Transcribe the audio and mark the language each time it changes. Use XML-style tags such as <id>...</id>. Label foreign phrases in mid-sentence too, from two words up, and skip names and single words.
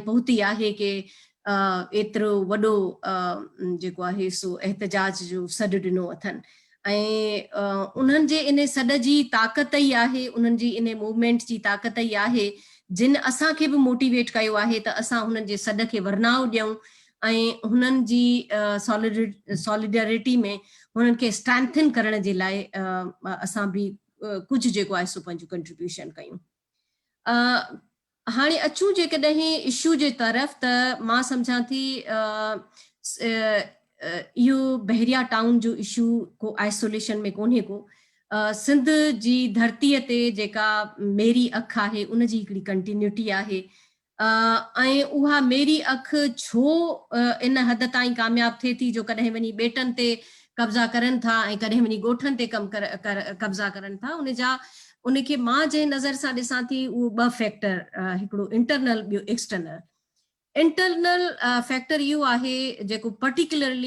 <sd>पहुती आहे कि एतिरो वॾो जेको आहे सो एहतजाज जो सॾु ॾिनो अथनि ऐं उन्हनि जे इन सॾ जी ताक़त ई आहे उन्हनि जी इन मूवमेंट जी ताक़त ई आहे जिन असांखे बि मोटिवेट कयो आहे त असां हुननि जे सॾ खे वरनाव ॾियूं ऐं हुननि जी सॉलिडरिटी में हुननि खे स्ट्रेंथन करण जे लाइ असां बि कुझु जेको आहे सो पंहिंजो कंट्रीब्यूशन कयूं हाणे अचूं जेकॾहिं इशू जे तरफ़ त मां सम्झां थी इहो बहरिया टाउन जो इशू को आइसोलेशन में कोन्हे को सिंध जी धरतीअ ते जेका मेरी अख आहे उन जी हिकिड़ी कंटिन्यूटी आहे ऐं उहा मेरी अख छो इन हद ताईं कामयाब थिए थी जो कॾहिं वञी ॿेटनि ते कब्ज़ा करनि था ऐं कॾहिं वञी ॻोठनि ते कब्ज़ा करनि था उनखे मां जंहिं नज़र सां ॾिसां थी उहो ॿ फैक्टर हिकिड़ो इंटरनल ॿियो</sd> <en>external internal factor</en> <sd>इहो आहे जेको पर्टिकुलरली</sd>